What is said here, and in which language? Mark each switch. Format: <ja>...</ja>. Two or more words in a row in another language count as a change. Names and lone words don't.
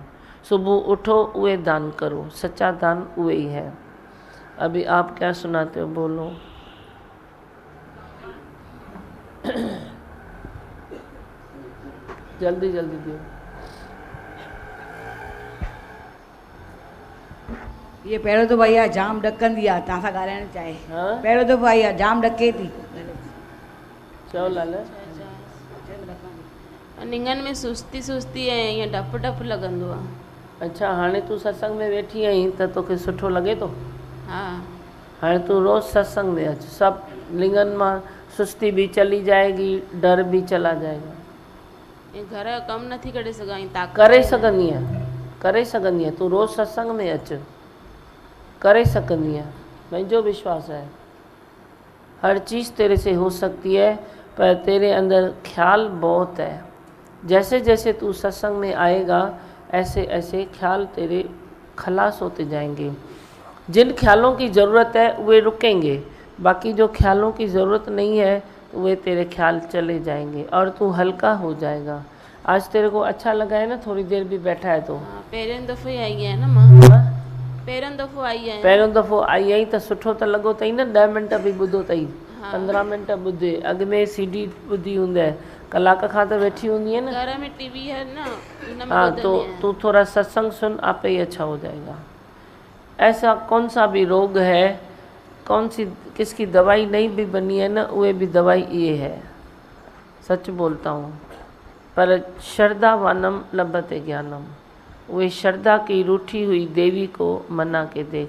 <hi>सुबह उठो वे दान करो, सच्चा दान वही है। अभी आप क्या सुनाते हो, बोलो।</hi> <sd>जल्दी जल्दी दियो। ये पहिरियों दफ़ो आई आहे, जाम ॾकंदी आहे, तव्हां सां ॻाल्हाइणु चाहे। पहिरियों दफ़ो आई आहे, जाम ॾके थी। चओ लाल। निंगन में सुस्ती सुस्ती ऐं ईअं डपु डपु लॻंदो आहे। अच्छा, हाणे तूं सत्संग में वेठी आहीं त तोखे सुठो लॻे थो? हा, हाणे तूं रोज़ सत्संग में अच, सभु लिंगन मां</sd> <hi>सुस्ती भी चली जाएगी, डर भी चला जाएगा।</hi> <sd>ऐं घर जो कमु नथी करे सघां, ताक़त करे सघंदी आहे, करे सघंदी आहे। तूं रोज़ सत्संग में अच, करे</sd> <hi>सकती है,</hi> <sd>मुझो विश्वास है।</sd> <hi>हर चीज़ तेरे से हो सकती है, पर तेरे अंदर ख्याल बहुत है। जैसे जैसे तू सत्संग में आएगा ऐसे ऐसे ख्याल तेरे खलास होते जाएंगे। जिन ख्यालों की ज़रूरत है वे रुकेंगे, बाकी जो ख्यालों की ज़रूरत नहीं है वे तेरे ख्याल चले जाएंगे और तू हल्का हो जाएगा। आज तेरे को अच्छा लगा है ना, थोड़ी देर भी बैठा है तो?</hi> <sd>पहिरियों दफ़ो ई आई आहे न मां, पहिरियों दफ़ो आई आहियां। पहिरियों दफ़ो आई आहीं त सुठो त लॻो अथई न। 10 मिंट बि ॿुधो अथई, 15 मिंट ॿुधे। अॻ में CD ॿुधी हूंदे, कलाक खां त वेठी हूंदी है न।</sd> <hi>घर में टीवी है ना, उनमें हाँ, तो तू थोड़ा सत्संग सुन, आपे ही अच्छा हो जाएगा। ऐसा कौन सा भी रोग है, कौन सी किसकी दवाई नहीं भी बनी है ना, वो भी दवाई ये है, सच बोलता हूँ। पर</hi> <sa>श्रद्धावानम लभते ज्ञानम,</sa> <hi>वे श्रद्धा की रूठी हुई देवी को मना के देख।</hi>